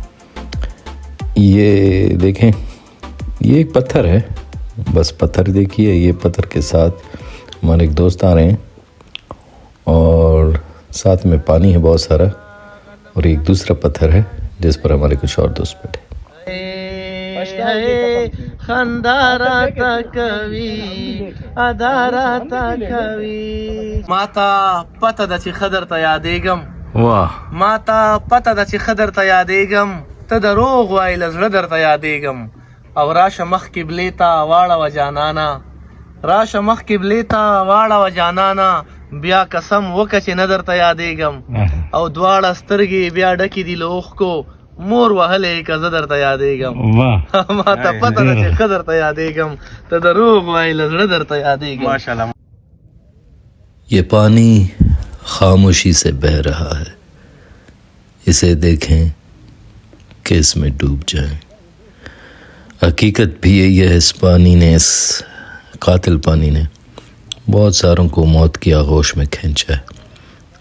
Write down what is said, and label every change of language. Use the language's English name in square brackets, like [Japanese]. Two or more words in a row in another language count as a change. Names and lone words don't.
[Urdu] یہ دیکھیں، یہ ایک پتھر ہے، بس پتھر دیکھیے، یہ پتھر کے ساتھ ہمارے ایک دوست آ رہے ہیں، اور ساتھ میں پانی ہے بہت سارا، اور ایک دوسرا پتھر ہے جس پر ہمارے کچھ اور دوست بیٹھے۔ [Pashto] ماتا پته ده چې خضر ته یادېږم، [Urdu] واہ، [Pashto] ماتا پته ده چې خضر ته یادېږم، ته د روغ وای له زړه درته یادېږم، او راشه مخ قبلې ته واړوه جانانا، راشه مخ قبلې ته واړوه جانانا، بیا قسم وکړه چې نه درته یادېږم، او دواړه سترګې بیا ډکې دي له اوښکو، مور وهلې که زه درته یادېږم، ماته پته ده چې ښه درته یادېږم، ته د روغ وای له زړه درته یادېږم۔ [Urdu] ماشاءالله۔ یہ پانی خاموشی سے بہہ رہا ہے، اسے دیکھیں کہ اس میں ڈوب جائیں۔ حقیقت بھی یہی ہے، اس پانی نے، اس قاتل پانی نے بہت ساروں کو موت کی آغوش میں کھینچا ہے۔